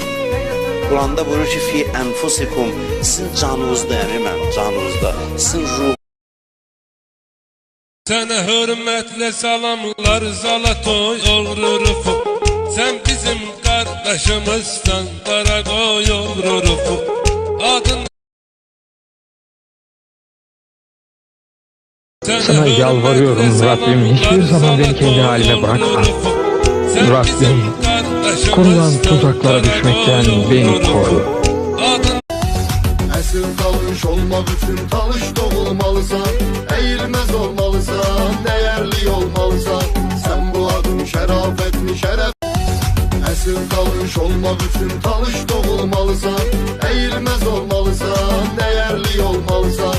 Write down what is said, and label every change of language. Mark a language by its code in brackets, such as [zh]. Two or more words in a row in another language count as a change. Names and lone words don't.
[az] Quranda buyurur ki, [ar] فِي أَنْفُسِكُمْ, [az] sizin canınızda, yəni mən canınızda, sizin ruh. Sənə hörmətlə salamlar Zalatoy oğru Rufu. Sən bizim qardaşımızsan, Qaraqoy oğru Rufu. Adın [tr] Sana yalvarıyorum Rabbim, hiçbir zaman beni kendi halime bırakma. Rabbim, kurulan tuzaklara düşmekten beni koru. [az] Əsl talış olmaq üçün talış doğulmalısan, əyilməz olmalısan, dəyərli olmalısan. Sən bu adın şərafətli şərəf. Əsl talış olmaq üçün talış doğulmalısan, əyilməz olmalısan, dəyərli olmalısan.